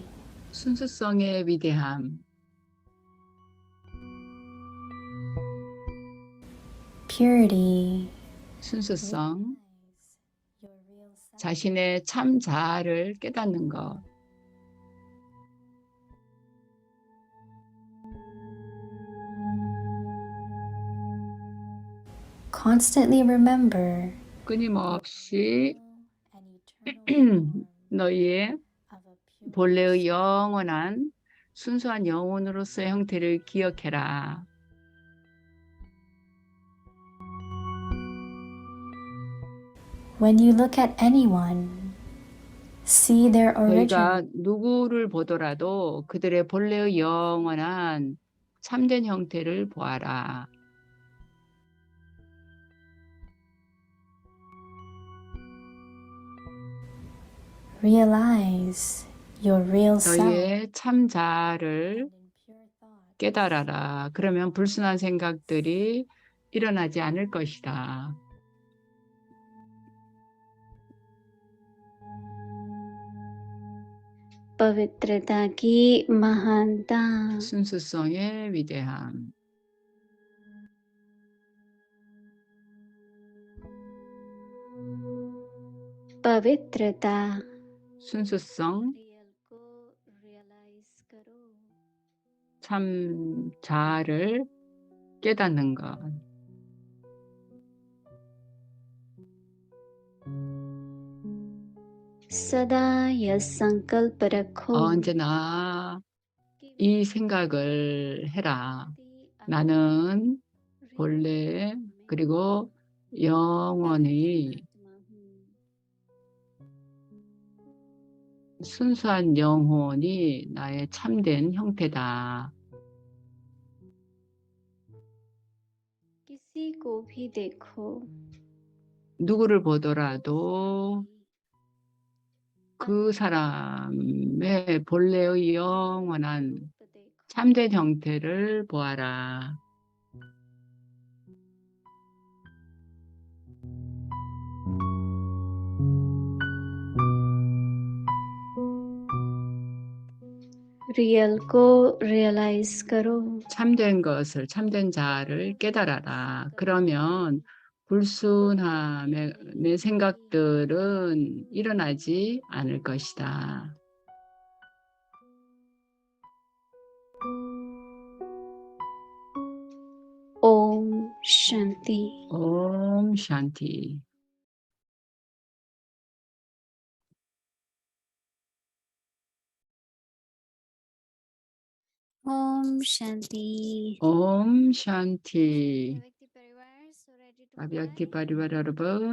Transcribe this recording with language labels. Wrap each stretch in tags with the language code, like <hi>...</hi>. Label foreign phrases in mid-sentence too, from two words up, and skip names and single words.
<ko>순수성의 위대함.</ko> <en>Purity.</en> <ko>순수성. 자신의 참 자아를 깨닫는 것.</ko> <en>Constantly remember</en> <ko>끊임없이</ko> <en>an eternal</en> <ko>너희의</ko> <en>of a pure</en> <ko>본래의 영원한 순수한 영혼으로서의 형태를 기억해라.</ko> <en>When you look at anyone, see their</en> <ko>너희가</ko> <en>original.</en> <ko>누구를 보더라도 그들의 본래의 영원한 참된 형태를 보아라.</ko> <en>Realize your real self.</en> <ko>너희의 참 자아를</ko> <en>And in pure thought,</en> <ko>깨달아라. 그러면 불순한 생각들이 일어나지 않을 것이다.</ko> <hi>पवित्रता की महानता</hi> <ko>순수성의 위대함.</ko> <hi>पवित्रता</hi> <ko>순수성,</ko> <hi>रियल को रियलाइज करो</hi> <ko>참 자아를 깨닫는 것.</ko> <hi>सदा यह संकल्प रखो</hi> <ko>언제나</ko> <hi>कि</hi> <ko>이 생각을 해라.</ko> <hi>व्यक्ति</hi> <ko>나는</ko> <hi>अपनी</hi> <ko>본래</ko> <hi>real में</hi> <ko>그리고 영원히</ko> <hi>आत्मा हूँ।</hi> <ko>순수한 영혼이 나의 참된 형태다.</ko> <hi>किसी को भी देखो</hi> <ko>누구를 보더라도 그 사람의 본래의 영원한</ko> <hi>रूप देखो</hi> <ko>참된 형태를 보아라.</ko> <hi>रियल को रियलाइज करो</hi> <ko>참된 것을, 참된 자아를 깨달아라. 그러면 불순함의 내 생각들은 일어나지 않을 것이다.</ko> <hi>ओम शांति</hi> <ko>옴 샨티.</ko> <hi>ओम शांति</hi> <ko>옴 샨티.</ko> <hi>व्यक्ति परिवार</hi> <ko>아비약티 파리바 여러분.</ko>